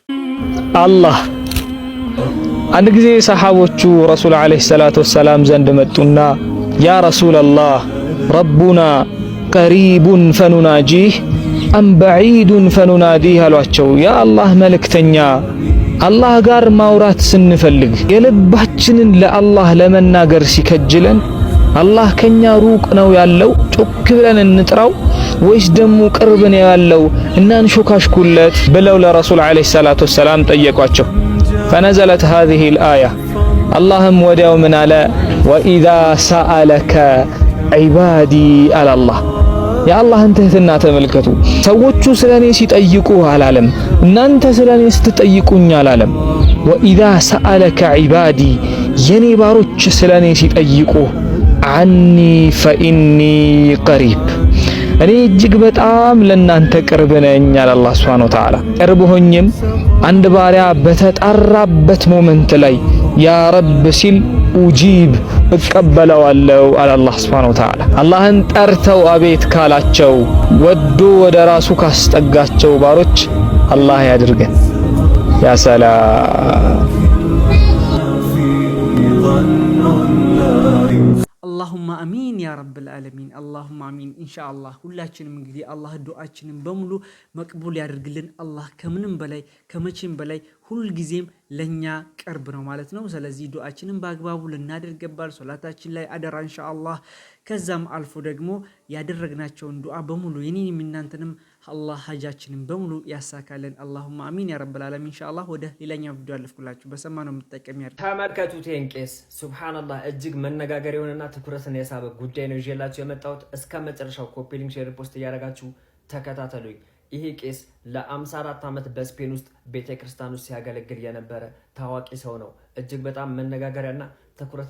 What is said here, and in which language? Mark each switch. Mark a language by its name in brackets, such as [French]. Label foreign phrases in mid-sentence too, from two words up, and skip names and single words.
[Amharic] አላህ አንድ ጊዜ ሰሃቦቹ ረሱል [Arabic] عليه الصلاة والسلام [Amharic] ዘንድ መጡና [Arabic] يا رسول الله ربنا قريب فنناجيه أم بعيد فنناديه [Amharic] አሏቸው። ያ አላህ መልእክተኛ አላህ ጋር ማውራት ስንፈልግ የልባችንን ለአላህ ለመናገር ሲከጅለን አላህ ከኛ ሩቅ ነው ያለው ጮክ ብለን እንጥራው ወይስ ደሙ ቅርብ ነው ያለው እናንሾካሽኩለት ብለው ለረሱል [Arabic] عليه الصلاة والسلام [Amharic] ጠየቋቸው። [Arabic] فنزلت هذه الآية اللهم [Amharic] ወዲያው ምን አለ [Arabic] وإذا سألك عبادي على الله [Amharic] የአላህን ትህትና ተመልከቱ። ሰዎቹ ስለኔ ሲጠይቁ አላለም እናንተ ስለኔ ስትጠይቁኝ አላለም። [Arabic] وإذا سألك عبادي [Amharic] የኔ ባሮች ስለኔ ሲጠይቁ [Arabic] عني فإني قريب [Amharic] እኔ እጅግ በጣም ለናንተ ቅርብ ነኝ አለ አላህ [Arabic] سبحانه وتعالى። [Amharic] ቅርብ ሆኜም አንድ ባሪያ በተጣራበት ሞመንት ላይ [Arabic] يا رب [Amharic] ሲል ኡጂብ እቀበለዋለሁ አለ አላህ [Arabic] سبحانه وتعالى። [Amharic] አላህን ጠርተው አቤት ካላቸው ወዶ ወደ ራሱ ካስጠጋቸው ባሮች አላህ ያድርገን። [Arabic] يا سلام اللهم امين يا رب العالمين اللهم امين [Amharic] ኢንሻአላህ ሁላችንም እንግዲህ አላህ ዱዓችንን በሙሉ መቅቡል ያድርግልን። አላህ ከምንም በላይ ከመቼም በላይ ሁሉ ጊዜም ለኛ ቅርብ ነው ማለት ነው። ስለዚህ ዱዓችንን በአግባቡ ልናደርግ ይገባል። ሶላታችን ላይ አደራ ኢንሻአላህ። ከዛም አልፎ ደግሞ ያደረግናቸውን ዱዓ በሙሉ የኔንም እናንተንም አላህ ሀጃችንን በሙሉ ያሳካልን። [Arabic] اللهم امين يا رب العالمين [Amharic] ኢንሻአላህ። ወደ ሌላኛው ቪዲዮ አልፍኩላችሁ በሰማነው መጠቀም ያድርግ። ተመልከቱት ቄስ ሱብሃንአላህ እጅግ መነጋገር የሆነና ትኩረትን የሳበ ጉዳይ ነው ይዤላችሁ የመጣሁት። እስከ መጨረሻው [English] copy link share post [Amharic] ያደርጋችሁ ተከታተሉኝ። ይሄ ቄስ ለ54 ዓመት በስፔን ውስጥ ቤተክርስቲያን ውስጥ ሲያገለግል የነበረ ታዋቂ ሰው ነው። እጅግ በጣም መነጋገሪያና ትኩረት